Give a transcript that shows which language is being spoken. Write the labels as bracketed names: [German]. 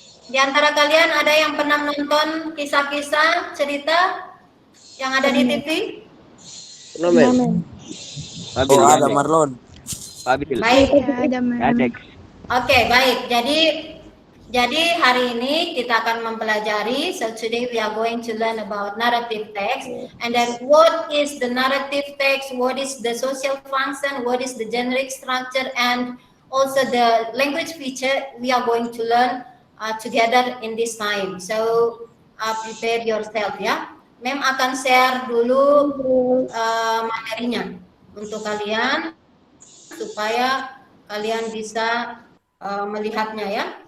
[Indonesian] Di antara kalian ada yang pernah menonton kisah-kisah cerita yang ada di TV? [English] No, Mem. [Indonesian] Oh, ada Marlon. Fabil. Baik. Ada, Mem. Oke, baik. Jadi hari ini kita akan mempelajari. [English] So today we are going to learn about narrative text, and then what is the narrative text, what is the social function, what is the generic structure, and also the language feature we are going to learn together in this time. So prepare yourself, ya. [Indonesian] Mem akan share dulu materinya untuk kalian supaya kalian bisa melihatnya, ya.